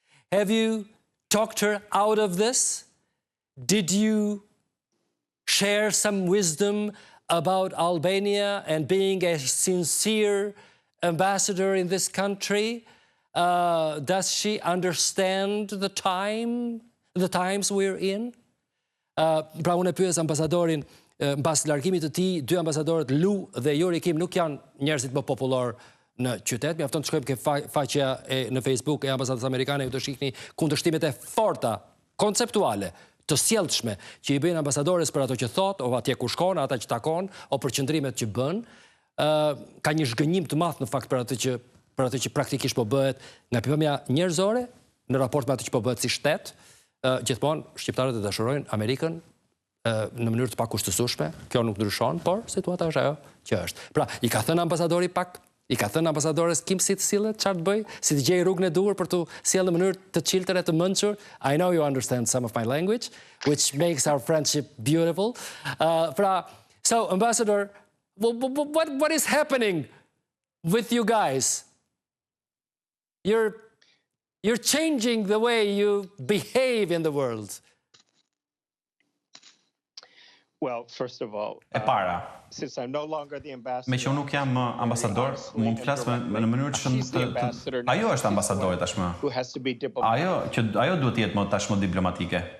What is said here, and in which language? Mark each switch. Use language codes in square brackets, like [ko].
[en] Have you talked her out of this? Did you share some wisdom about Albania and being a sincere ambassador in this country? Does she understand the times we're in? [sq] Pra unë e pyes ambasadorin, mbas largimit të tij, 2 ambasadorët Lu dhe Juri Kim nuk janë njerëzit më popullor në qytet. Mjafton të shkojmë ke faqja në Facebook e ambasadës amerikane, ju të shihni kundërshtimet e forta, konceptuale, të sjellshme që i bëjnë ambasadores për ato që thot, o atje ku shkon, ata që takon, o për qëndrimet që bën. Ka një zhgënjim të madh në fakt për atë që praktikisht po bëhet nga pikpamja njerëzore në raport me atë që po bëhet si shtet. Gjithmonë shqiptarët e dashurojnë Amerikën në mënyrë të pakushtësueshme. Kjo nuk ndryshon, por situata është ajo që është. Pra, i ka thënë ambasadori pak, i ka thënë ambasadores Kim si të sillet, çfarë të bëj, si të gjej rrugën e duhur për të sjellë në mënyrë të çiltër e të mençur. [en] I know you understand some of my language, which makes our friendship beautiful. So, Ambassador, what is happening with you guys? You're changing the way you behave in the world. Well, first of all, since I'm no longer the ambassador, [sq] me që unë nuk jam ambasador, mund të flas në mënyrë që ajo është ambasadore tashmë. Ajo duhet të jetë më tashmë diplomatike.